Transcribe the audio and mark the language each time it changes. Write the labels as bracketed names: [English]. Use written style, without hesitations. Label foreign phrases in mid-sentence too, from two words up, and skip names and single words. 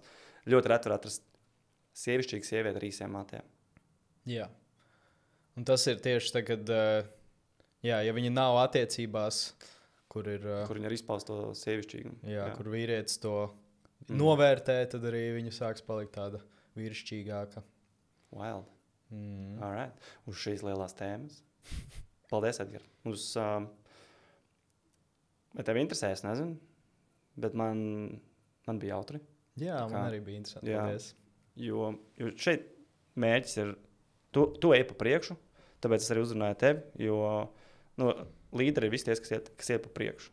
[Latvian] Ļoti reti var atrast sievišķīgu sievieti ar īsiem matiem. Jā. Un tas ir tieši tagad, ja viņi nav attiecībās, kur viņi ir izpaust to sievišķīgumu. Jā, kur vīrietis to novērtē, tad arī viņa sāks palikt tāda vīrišķīgāka. [English] Wild. All right. [Latvian] Uz šīs lielās tēmas. Paldies, Edgar. Vai tev interesē, es nezinu, bet man bija jautri. Jā, man arī bija interesanti. Paldies. Jo šeit mērķis ir, tu ej pa priekšu, tāpēc es arī uzrunāju tevi, jo līderi ir visi tie, kas iet pa priekšu.